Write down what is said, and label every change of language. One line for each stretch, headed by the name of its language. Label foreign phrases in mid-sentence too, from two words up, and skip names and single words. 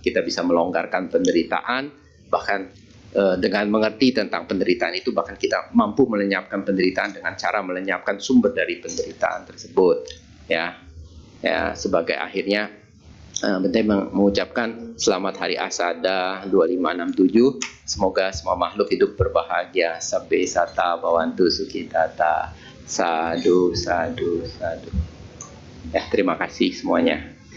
Indonesian: Kita bisa melonggarkan penderitaan, bahkan dengan mengerti tentang penderitaan itu, bahkan kita mampu melenyapkan penderitaan dengan cara melenyapkan sumber dari penderitaan tersebut ya. Sebagai akhirnya Bente mengucapkan selamat Hari Asada 2567. Semoga semua makhluk hidup berbahagia.
Pali: Sabbe sata bhavantu sukhitata. Sadu, sadu, sadu.
Indonesian: Ya, terima kasih semuanya.